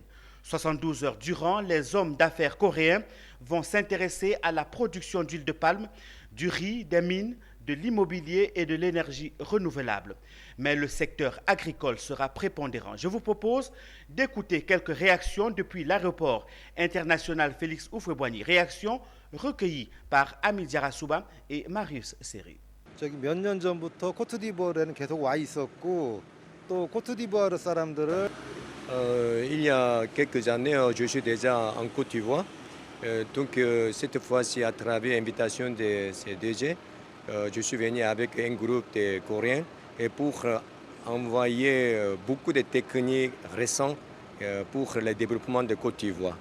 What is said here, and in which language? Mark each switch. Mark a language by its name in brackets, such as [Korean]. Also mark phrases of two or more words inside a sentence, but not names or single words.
[French] 72 heures durant, les hommes d'affaires coréens vont s'intéresser à la production d'huile de palme, du riz, des mines, de l'immobilier et de l'énergie renouvelable. Mais le secteur agricole sera prépondérant. Je vous propose d'écouter quelques réactions depuis l'aéroport international Félix Houphouët-Boigny. Réactions recueillies par Ami Diarra-Souba et Marius Seri. [Korean] 몇 년 전부터 코트디부아르에는 계속 와 있었고 또 코트디부아르 사람들을 [French] il y a quelques années, je suis déjà en Côte d'Ivoire. Donc cette fois-ci, à travers l'invitation de ces DG, je suis venu avec un groupe de Coréens et pour envoyer beaucoup de techniques récentes pour le développement de Côte d'Ivoire.